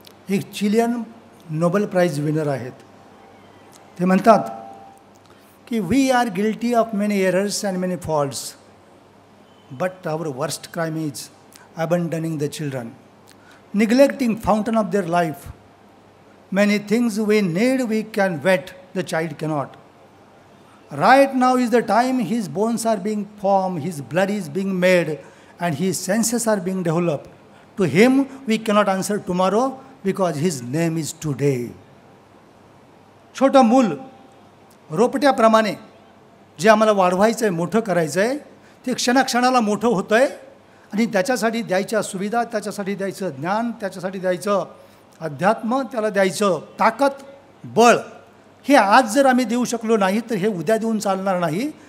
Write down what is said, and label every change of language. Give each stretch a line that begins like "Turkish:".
Marathi: एक Chilean Nobel price winner आहेत. ते म्हणतात की
English: We are guilty of many errors and many faults, but our worst crime is abandoning the children, neglecting fountain of their life. Many things we need we can wet, the child cannot. Right now is the time his bones are being formed, his blood is being made, and his senses are being developed. To him we cannot answer tomorrow because his name is today.
Marathi: छोटं मूल रोपट्याप्रमाणे जे आम्हाला वाढवायचं आहे, मोठं करायचं आहे, ते क्षणाक्षणाला मोठं होतं आहे आणि त्याच्यासाठी द्यायच्या सुविधा, त्याच्यासाठी द्यायचं ज्ञान, त्याच्यासाठी द्यायचं अध्यात्म, त्याला द्यायचं ताकद, बळ, हे आज जर आम्ही देऊ शकलो नाही तर हे उद्या देऊन चालणार नाही.